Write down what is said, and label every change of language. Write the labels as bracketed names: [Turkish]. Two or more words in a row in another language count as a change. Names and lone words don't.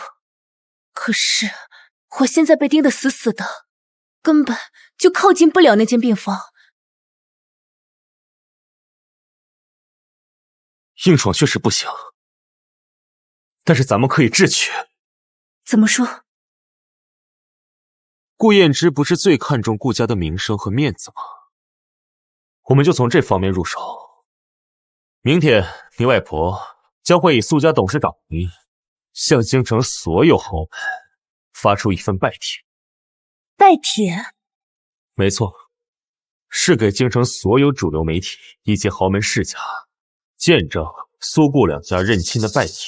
[Chinese] 可是，我現在被盯得死死的，根本就靠近不了那間病房。硬闖確實不行，但是咱們可以智取。怎麼說？顧彥之不是最看重顧家的名聲和面子嗎？我們就從這方面入手。明天你外婆將會以蘇家董事長名義，向京城所有豪門發出一份拜帖。拜帖？沒錯，是給京城所有主流媒體以及豪門世家見證蘇顧兩家認親的拜帖。